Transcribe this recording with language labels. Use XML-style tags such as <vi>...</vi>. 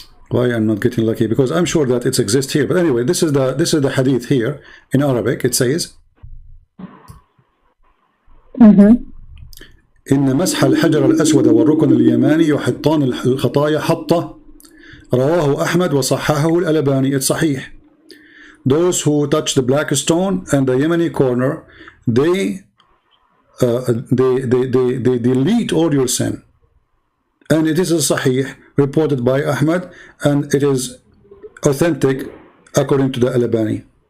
<en>Why I'm not getting lucky? Because I'm sure that it exists here. But anyway, this is the hadith here in Arabic. It says,</en> <ar>إن مسح الحجر الأسود والركن اليماني يحطان الخطايا حطة رواه أحمد وصححه الألباني.</ar> <en>It's صحيح. Those who touch the black stone and the Yemeni corner, they delete all your sin. And it is a sahih reported by Ahmad, and it is authentic according to the Albani.</en>